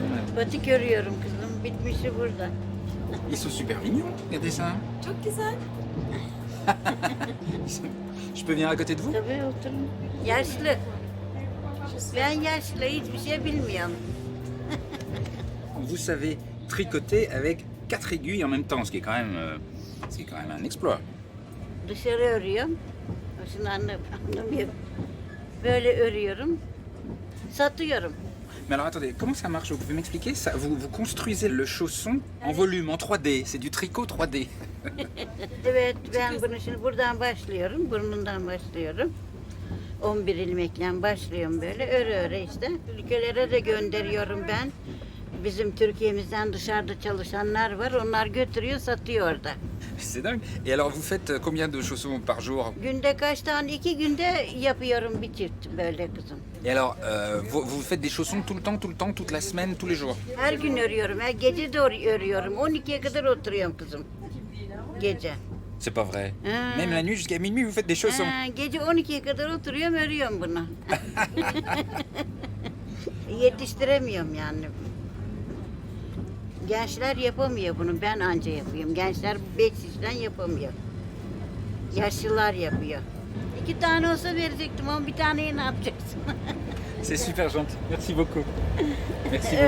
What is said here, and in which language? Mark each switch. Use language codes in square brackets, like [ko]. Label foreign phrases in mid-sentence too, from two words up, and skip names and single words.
[tr] Patik örüyorum kızım. Bitmişi burada. [fr] Ils sont super mignons, regardez ça. [tr] Çok güzel. [fr] Je peux venir à côté de vous? [tr] Tabii oturun. Yaşlı. Ben yaşlı, hiçbir şey bilmiyorum. [fr] Vous savez tricoter avec 4 aiguilles en même temps, ce qui est quand même, un exploit. [tr] Dışarı örüyorum. Şimdi anlamıyorum. Böyle örüyorum. Satıyorum. [fr] Mais alors attendez, comment ça marche? Vous pouvez m'expliquer ça? Vous construisez le chausson en volume, en 3D. C'est du tricot 3D. [tr] Evet, ben bunu şimdi buradan başlıyorum. Burnundan başlıyorum. 11 ilmekle başlıyorum böyle. Öre öre işte. Ülkelere de gönderiyorum ben. Bizim Türkiye'mizden dışarıda çalışanlar var. Onlar götürüyor, satıyor orada. [fr] C'est dingue. Et alors vous faites combien de chaussons par jour? [tr] Günde kaç tane? 2 günde yapıyorum bir çift böyle kızım. [fr] Et alors, vous faites des chaussons tout le temps, toute la semaine, tous les jours? [tr] Her gün örüyorum. Her gece de örüyorum. 12'ye kadar oturuyorum kızım. Gece. [fr] C'est pas vrai. Même la nuit jusqu'à minuit, vous faites des chaussons. [tr] Gece 12'ye kadar oturuyorum, örüyorum bunu. Yetiştiremiyorum yani. Gençler yapamıyor bunu. Ben anca yapıyorum. Gençler 5 işten yapamıyor. Yaşlılar yapıyor. 2 tane olsa verecektim ama bir taneyi ne yapacaksın? [fr] C'est super gentil. Merci beaucoup. Merci beaucoup.